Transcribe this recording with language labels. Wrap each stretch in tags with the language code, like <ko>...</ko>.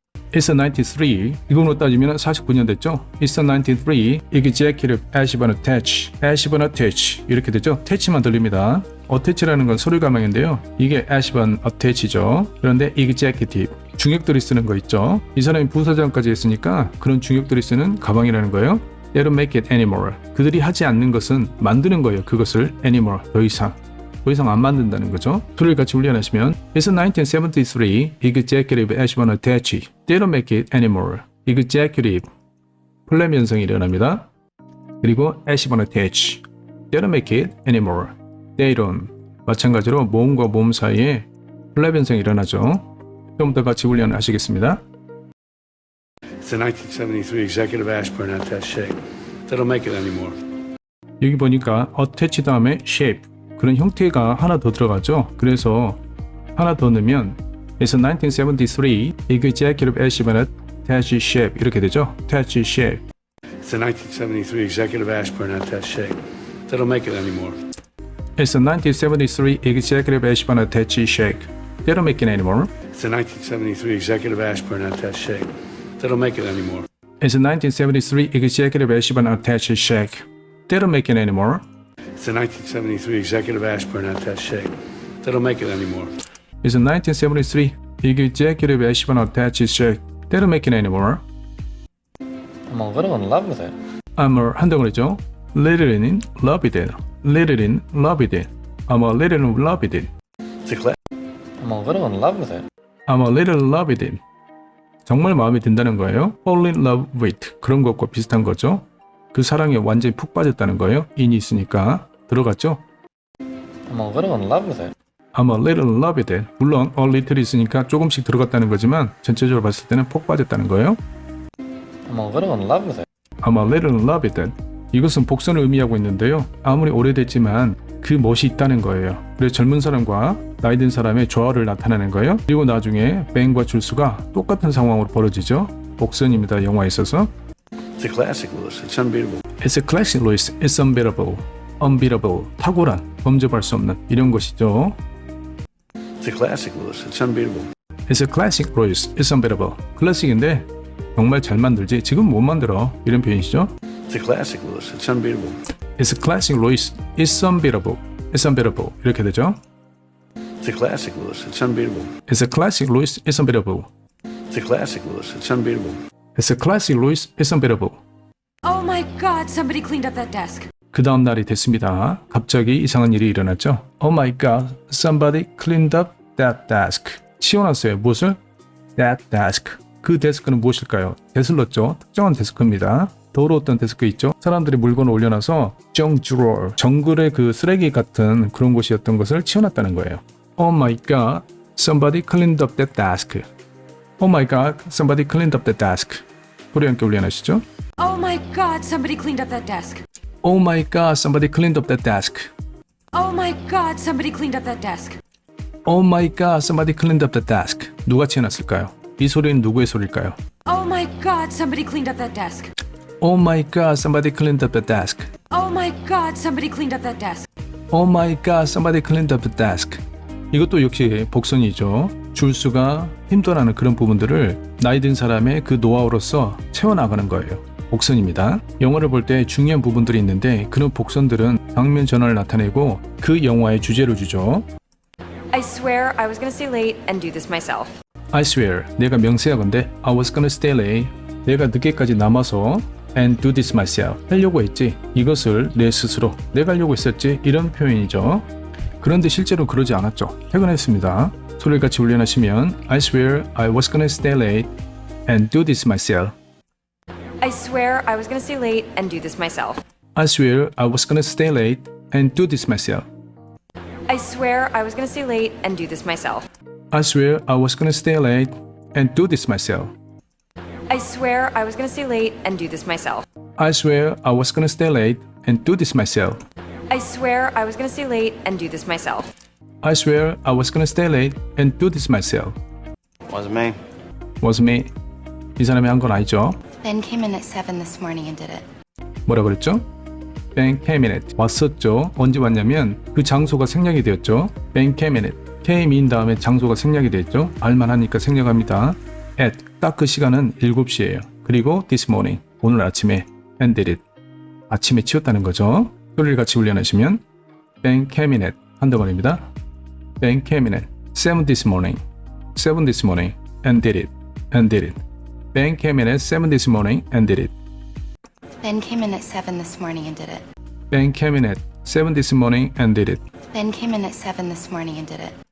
<en>It's a 93.</en> <ko>이걸로 따지면 49년 됐죠?</ko> <en>It's a 93. Executive Ashburn attach.</en> <ko>Ashburn attach. 이렇게 되죠? attach만 들립니다. attach라는 건 소리 가망인데요. 이게 Ashburn attach죠. 그런데 executive. 중역들이 쓰는 거 있죠? 이 사람이 부사장까지 했으니까 그런 중역들이 쓰는 가방이라는 거예요.</ko> <en>They don't make it anymore.</en> <ko>그들이 하지 않는 것은 만드는 거예요. 그것을 anymore. 더 이상 안 만든다는 거죠. 소리를 같이 훈련하시면</ko> <en>It's a 1973 executive Ashburn attach. They don't make it anymore.</en> <ko>executive 플랫 연성이 일어납니다.</ko> <en>그리고 Ashburn attach. They don't make it anymore. They don't.</en> <ko>마찬가지로 모음과 모음 사이에 플랫 연성이 일어나죠. 처음부터 같이 훈련하시겠습니다.</ko> <en>It's a 1973 executive Ashburn attaché. They don't make it anymore.</en> <ko>여기 보니까 attach 다음에 shape 그런 형태가 하나 더 들어가죠. 그래서 하나 더 넣으면</ko> <en>It's a 1973 executive Ashburn attach shape</en> <ko>이렇게 되죠.</ko> <en>attach shape. It's a 1973 executive Ashburn attaché. They don't make it anymore. It's a 1973 executive Ashburn attach shape. They don't make it anymore. It's a 1973 executive Ashburn attaché. They don't make it anymore. It's a 1973 executive Ashburn attach shape. They don't make it anymore. It's a 1973 executive Ashburn attaché. They don't make it anymore. It's a 1973 executive Ashburn attach shape. They don't make it anymore. I'm a little in love with it. I'm a</en> <ko>한다고 그랬죠.</ko> <en>Little in love with it. Little in love with it. I'm a little in love with it. It's a class. I'm a little in love with it. I'm a little in love with it.</en> <ko>정말 마음에 든다는 거예요.</ko> <en>Fall in love with</en> <ko>그런 것과 비슷한 거죠. 그 사랑에 완전히 푹 빠졌다는 거예요.</ko> <en>in이</en> <ko>있으니까 들어갔죠.</ko> <en>I'm a little in love with it. I'm a little in love with it.</en> <ko>물론</ko> <en>a little</en> <ko>있으니까 조금씩 들어갔다는 거지만 전체적으로 봤을 때는 푹 빠졌다는 거예요.</ko> <en>I'm a little in love with it. I'm a little in love with it.</en> <ko>이것은 복선을 의미하고 있는데요. 아무리 오래됐지만 그 멋이 있다는 거예요. 그래서 젊은 사람과 나이 든 사람의 조화를 나타내는 거예요. 그리고 나중에 벤과 줄수가 똑같은 상황으로 벌어지죠. 복선입니다. 영화에 있어서.</ko> <en>It's a classic, Lewis. It's unbeatable. It's a classic, Louis. It's unbeatable. unbeatable.</en> <ko>탁월한, 범접할 수 없는 이런 것이죠.</ko> <en>It's a classic, Lewis. It's unbeatable. It's a classic, Louis. It's unbeatable.</en> <ko>클래식인데 정말 잘 만들지 지금 못 만들어. 이런 표현이죠.</ko> <en>It's a classic, Lewis. It's unbeatable. It's a classic, Louis. It's unbeatable. It's unbeatable.</en> <ko>이렇게 되죠.</ko> <en>It's a classic, Lewis. It's unbeatable. It's a classic, Louis. It's unbeatable. It's a classic, Lewis. It's unbeatable. It's a classic, Louis. It's unbeatable. Oh my god, somebody cleaned up that desk.</en> <ko>그 다음 날이 됐습니다. 갑자기 이상한 일이 일어났죠.</ko> <en>Oh my god, somebody cleaned up that desk.</en> <ko>치워놨어요. 무엇을?</ko> <en>That desk.</en> <ko>그 데스크는 무엇일까요? 데슬렀죠. 특정한 데스크입니다. 더러웠던 데스크 있죠. 사람들이 물건을 올려놔서</ko> <en>junk drawer,</en> <ko>정글의 그 쓰레기 같은 그런 곳이었던 것을 치워놨다는 거예요.</ko> <en>Oh my god, somebody cleaned up that desk. Oh my god, somebody cleaned up that desk.</en> <ko>소리 함께 올려놔시죠.</ko> <en>Oh my god, somebody cleaned up that desk. Oh my god, somebody cleaned up that desk. Oh my god, somebody cleaned up that desk. Oh my god, somebody cleaned up that desk.</en> <ko>누가 치워놨을까요? 이 소리는 누구의 소리일까요?</ko> <en>Oh my god, somebody cleaned up that desk. Oh my god, somebody cleaned up the desk. Oh my god, somebody cleaned up that desk. Oh my god, somebody cleaned up the desk.</en> <ko>이것도 역시 복선이죠. 줄수가 힘들어하는 그런 부분들을 나이 든 사람의 그 노하우로서 채워나가는 거예요. 복선입니다. 영화를 볼 때 중요한 부분들이 있는데 그런 복선들은 장면 전환을 나타내고 그 영화의 주제를 주죠.</ko> <en>I swear I was gonna stay late and do this myself. I swear,</en> <ko>내가 명세하건대</ko> <en>I was gonna stay late.</en> <ko>내가 늦게까지 남아서</ko> <en>and do this myself.</en> <ko>하려고 했지. 이것을 내 스스로 내가 하려고 했었지. 이런 표현이죠. 그런데 실제로 그러지 않았죠. 퇴근했습니다. 소리를 같이 훈련하시면</ko> <en>I swear I was gonna stay late and do this myself. I swear I was gonna stay late and do this myself. I swear I was gonna stay late and do this myself. I swear I was gonna stay late and do this myself. I swear I was gonna stay late and do this myself. I swear I was gonna stay late and do this myself. I swear I was gonna stay late and do this myself. I swear I was gonna stay late and do this myself. I swear I was gonna stay late and do this myself. Wasn't me. Was me.</en> <ko>이 사람이 한 건 아니죠.</ko> <en>Ben came in at 7 this morning and did it.</en> <ko>뭐라 그랬죠?</ko> <en>Ben came in it.</en> <ko>왔었죠. 언제 왔냐면 그 장소가 생략이 되었죠.</ko> <en>Ben came in it.</en> <ko>came in 다음에 장소가 생략이 되었죠. 알만 하니까 생략합니다. at. 딱 그 시간은 7시예요. 그리고</ko> <en>this morning.</en> <ko>오늘 아침에</ko> <en>and did it.</en> <ko>아침에 치웠다는 거죠. 소리를 같이 훈련하시면</ko> <en>Ben came in at</en> <ko>한 덩어리입니다.</ko> <en>Ben came in at 7 this morning. 7 this morning and did it. And did it. Ben came in at 7 this morning and did it. Ben came in at 7 this morning and did it. Ben came in at 7 this morning and did it. Ben came in at 7 this morning and did it.</en>